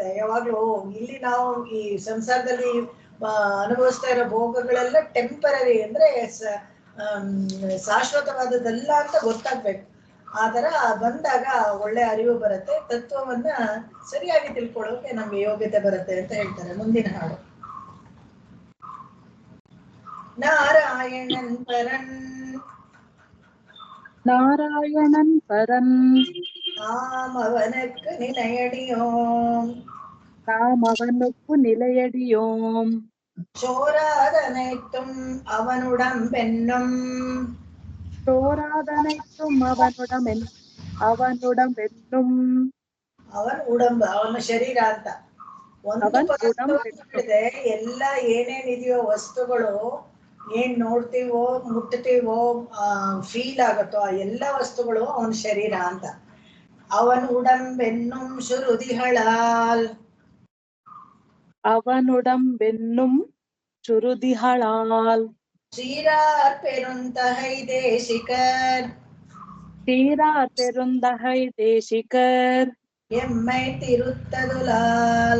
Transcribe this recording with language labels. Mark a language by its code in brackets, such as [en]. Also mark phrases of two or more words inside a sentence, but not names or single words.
[kn] ಯಾವಾಗ್ಲೂ ಇಲ್ಲಿ ನಾವು ಈ ಸಂಸಾರದಲ್ಲಿ ಅನುಭವಿಸ್ತಾ ಇರೋ ಭೋಗಗಳೆಲ್ಲ ಟೆಂಪರರಿ, ಅಂದ್ರೆ ಶಾಶ್ವತವಾದದ್ದಲ್ಲ ಅಂತ ಗೊತ್ತಾಗ್ಬೇಕು. ಆ ತರ ಬಂದಾಗ ಒಳ್ಳೆ ಅರಿವು ಬರುತ್ತೆ, ತತ್ವವನ್ನ ಸರಿಯಾಗಿ ತಿಳ್ಕೊಳ್ಳೋಕೆ ನಮ್ಗೆ ಯೋಗ್ಯತೆ ಬರುತ್ತೆ ಅಂತ ಹೇಳ್ತಾರೆ. ಮುಂದಿನ ಹಾಡು. [ta] நாராயணன் பரன் நாராயணன் பரன் நாம் அவனுக்கு நிலையடியோம், நாம் அவனுக்கு நிலையடியோம், சோராதனைத்தும் அவனுடம்பென்னும், சோராதனைத்தும் அவனுடம்பென்னும், [kn] ಅವನ ಉಡಂಬ ಅವನ ಶರೀರ ಅಂತ ಒಂದು ಪದಾರ್ಥವಿದೆ. ಎಲ್ಲ ಏನೇನಿದೆಯೋ ವಸ್ತುಗಳು, ಏನ್ ನೋಡ್ತೀವೋ ಮುಟ್ತೀವೋ ಫೀಲ್ ಆಗತ್ತೋ ಆ ಎಲ್ಲ ವಸ್ತುಗಳು ಅವನ ಶರೀರ ಅಂತ. [ta] அவன் உடம்பென்னும் சுருதிகளால், அவனுடம்பென்னும் சுருதிகளால், சீரார் பெருந்தகை தேசிகர், சீரார் பெருந்தகை தேசிகர், எம்மை திருத்ததுலால்,